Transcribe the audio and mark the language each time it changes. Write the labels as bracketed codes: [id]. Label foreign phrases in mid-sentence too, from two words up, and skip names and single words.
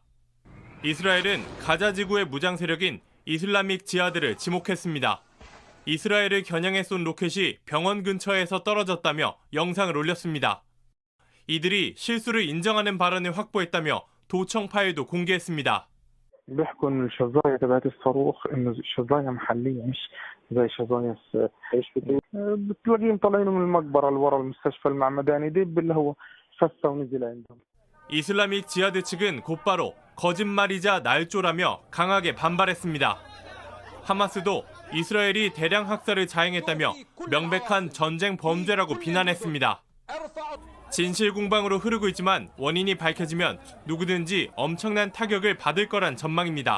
[ko] 이스라엘은 가자 지구의 무장 세력인 이슬라믹 지하드를 지목했습니다. 이스라엘을 겨냥해 쏜 로켓이 병원 근처에서 떨어졌다며 영상을 올렸습니다. 이들이 실수를 인정하는 발언을 확보했다며 도청 파일도 공개했습니다. [ar] بيحكوا انه الشظايا تبعت الصاروخ انه شظايا محليه مش زي شظايا ايش بتلاقيهم طالعين من المقبره اللي ورا المستشفى المعمداني دب اللي هو فسه ونزل عندهم. [ko] 이슬라믹 지하드 측은 곧바로 거짓말이자 날조라며 강하게 반발했습니다. 하마스도 이스라엘이 대량 학살을 자행했다며 명백한 전쟁 범죄라고 비난했습니다. 진실 공방으로 흐르고 있지만 원인이 밝혀지면 누구든지 엄청난 타격을 받을 거란 전망입니다.